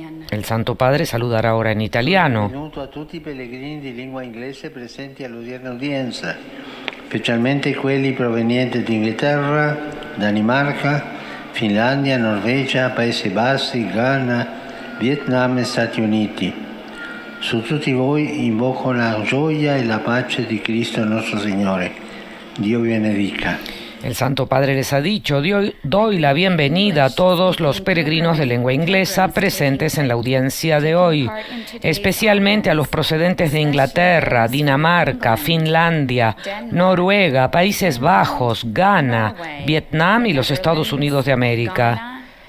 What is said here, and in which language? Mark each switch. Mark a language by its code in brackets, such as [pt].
[es] El Santo Padre saludará ahora en italiano. [it] Benvenuto a tutti i pellegrini di lingua inglese presenti all'odierna udienza, specialmente quelli provenienti di Inghilterra, Danimarca, Finlandia, Norvegia, Paesi Bassi, Ghana, Vietnam e Stati Uniti. Su tutti voi invoco la gioia e la pace di Cristo nostro Signore. Dio vi benedica. [es] El Santo Padre les ha dicho: doy la bienvenida a todos los peregrinos de lengua inglesa presentes en la audiencia de hoy, especialmente a los procedentes de Inglaterra, Dinamarca, Finlandia, Noruega, Países Bajos, Ghana, Vietnam y los Estados Unidos de América.